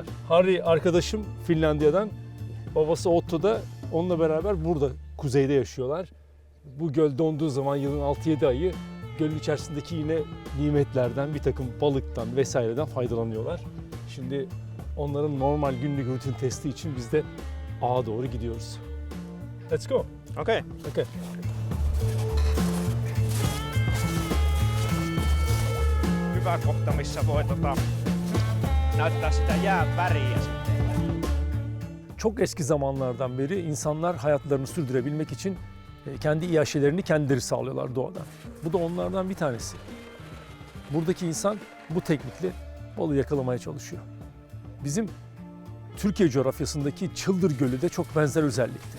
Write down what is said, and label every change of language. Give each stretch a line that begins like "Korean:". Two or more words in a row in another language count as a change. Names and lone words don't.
Turkish: Harry arkadaşım Finlandiya'dan, babası Otto da onunla beraber burada kuzeyde yaşıyorlar. Bu göl donduğu zaman yılın 6-7 ayı gölün içerisindeki yine nimetlerden, bir takım balıktan vesaireden faydalanıyorlar. Şimdi onların normal günlük rutin testi için biz de ağa doğru gidiyoruz.
English: Let's go. Okay. Okay.
Finnish: Hyvä kohta, missä voi näyttää sitä jään väriä sitten.
Turkish: Çok eski zamanlardan beri insanlar hayatlarını sürdürebilmek için kendi iaşelerini kendileri sağlıyorlar doğadan. Bu da onlardan bir tanesi. Buradaki insan bu teknikle balığı yakalamaya çalışıyor. Bizim Türkiye coğrafyasındaki Çıldır Gölü de çok benzer özellikte.